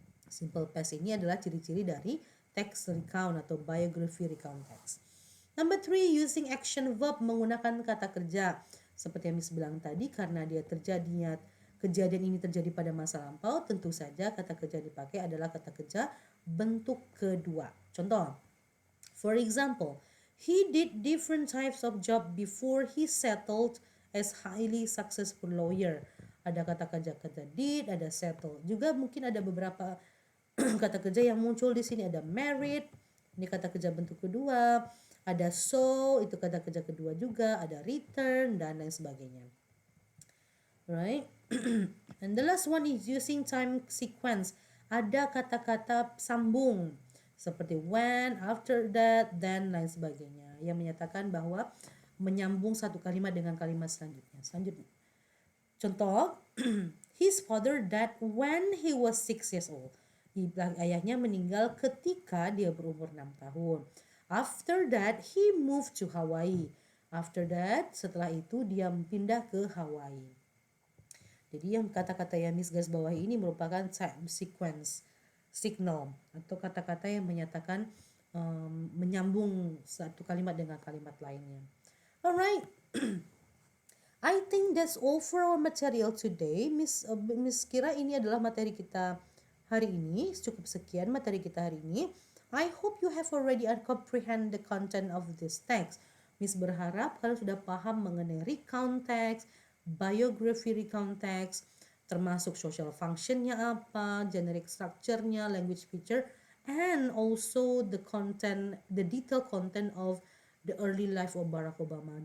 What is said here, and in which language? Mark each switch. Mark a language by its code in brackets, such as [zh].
[id] Simple past ini adalah ciri-ciri dari text recount atau biography recount text. Number 3, [en] using action verb, [id] menggunakan kata kerja. Seperti yang Miss bilang tadi, karena kejadian ini terjadi pada masa lampau, tentu saja kata kerja dipakai adalah kata kerja bentuk kedua. [en] Contoh, for example, he did different types of job before he settled as highly successful lawyer. [id] Ada kata kerja did, ada settle. Juga mungkin ada beberapa kata kerja yang muncul di sini. Ada married, ini kata kerja bentuk kedua. Ada so, itu kata kerja kedua juga. Ada return dan lain sebagainya. [en] Right? And the last one is using time sequence. [id] Ada kata-kata sambung seperti when, after that, then, lain sebagainya, yang menyatakan bahwa menyambung satu kalimat dengan kalimat selanjutnya. [en] Contoh, his father died when he was 6 years old. [id] Ayahnya meninggal ketika dia berumur 6 tahun. [en] After that, he moved to Hawaii. After that, [id] setelah itu dia pindah ke Hawaii. Jadi yang kata-kata yang Miss garis bawahi ini merupakan time sequence signal atau kata-kata yang menyatakan menyambung satu kalimat dengan kalimat lainnya. [en] Alright, I think that's all for our material today. [id] Miss kira ini adalah materi kita hari ini. Cukup sekian materi kita hari ini. [en] I hope you have already comprehend the content of this text. [id] Miss berharap kalian sudah paham mengenai recount text, biography recount text, termasuk social functionnya apa, generic structure-nya, language feature, [en] and also the detailed content of the early life of Barack Obama.